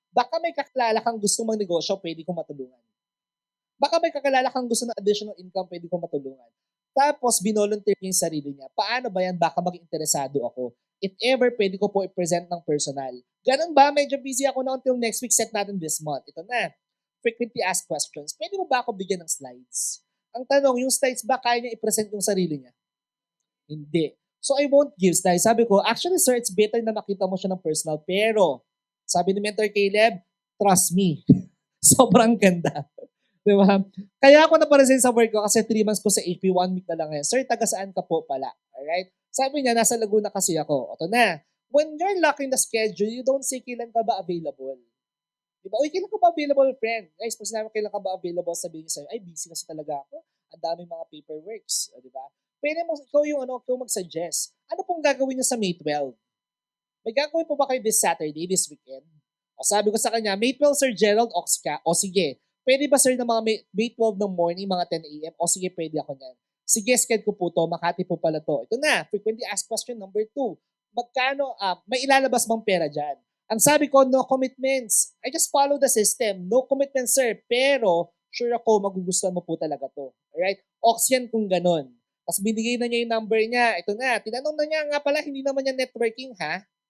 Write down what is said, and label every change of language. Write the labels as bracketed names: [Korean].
[Filipino] Baka may kakilala kang gusto magnegosyo, pwede kong matulungan. Baka may kakilala kang gusto ng additional income, pwede kong matulungan. Tapos, binolunteer niya yung sarili niya. Paano ba yan? Baka maging interesado ako. [English] If ever, [Filipino] pwede ko po i-present ng personal. Ganun ba? Medyo busy ako na until next week. Set natin [English] this month. [Filipino] Ito na. [English] Frequently asked questions. [Filipino] Pwede mo ba ako bigyan ng slides? Ang tanong, yung slides ba kaya niya i-present yung sarili niya? Hindi. [English] So, I won't give slides. [Filipino] Sabi ko, [English] actually, sir, it's better [Filipino] na makita mo siya ng personal. Pero, sabi ni Mentor Caleb, [English] trust me. [Filipino] Sobrang ganda. Di ba? Kaya ako naparesign sa work ko kasi 3 months ko sa HP, 1 week na lang ngayon. Sir, taga saan ka po pala? Alright? Sabi niya, nasa Laguna kasi ako. Ito na. [English] When you're locking the schedule, you don't say [Filipino] kailan ka ba available. Diba? Uy, kailan ka ba available, friend? Guys, pag sinabi kailan ka ba available, sabihin niya sa'yo, ay, busy kasi talaga ako. Ang daming mga paperworks. Diba? Pwede mo, ikaw mag-suggest. Ano pong gagawin niyo sa May 12? May gagawin po ba kayo [English] this Saturday, this weekend? [Filipino] O sabi ko sa kanya, May 12, Sir Gerald, ox ka? O sige, pwede ba sir ng mga May 12 ng morning, mga 10 a.m.? O sige, pwede ako niyan. Sige, schedule ko po to, Makati po pala to. Ito na, frequently asked question number 2. Magkano, may ilalabas bang pera dyan? Ang sabi ko, [English] no commitments. I just follow the system. No commitments, [Filipino] sir. Pero, sure ako, magugustuhan mo po talaga to. Alright? Ox yan kung ganon. Tapos binigay na niya yung number niya. Ito na, tinanong na niya nga pala, hindi naman niya networking, ha?